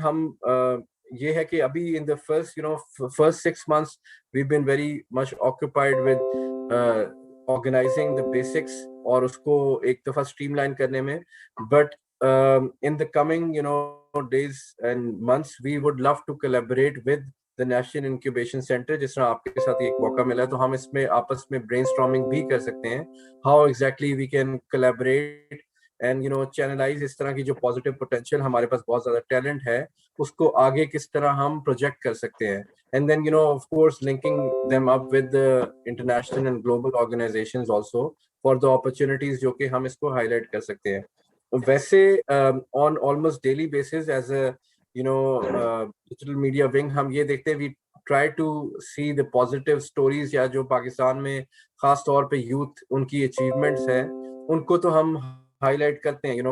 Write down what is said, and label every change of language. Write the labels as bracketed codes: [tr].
[ur] ہم یہ ہے کہ ابھی [en] in the first 6 months we've been very much occupied with organizing the basics [ur] اور اس کو ایک دفعہ اسٹریم لائن کرنے میں. [en] But in the coming days and months we would love to collaborate with the National Incubation Center. [ur] جس طرح آپ کے ساتھ ایک موقع ملا تو ہم اس میں آپس میں برین اسٹارمنگ بھی کر سکتے ہیں, [en] how exactly we can collaborate and channelize [ur] اس طرح کی جو positive potential ہمارے پاس بہت زیادہ ٹیلنٹ ہے اس کو آگے کس طرح ہم پروجیکٹ کر سکتے ہیں. [en] And then of course linking them up with the international and global organizations also for the opportunities [ur] جو کہ ہم اس کو highlight کر سکتے ہیں. ویسے [en] on almost daily basis as a digital media wing [ur] ہم یہ دیکھتے ہیں, [en] we try to see the positive stories [ur] یا جو پاکستان میں خاص طور پہ یوتھ ان کی اچیومنٹس ہیں ان کو تو ہم ہائی لائٹ کرتے ہیں.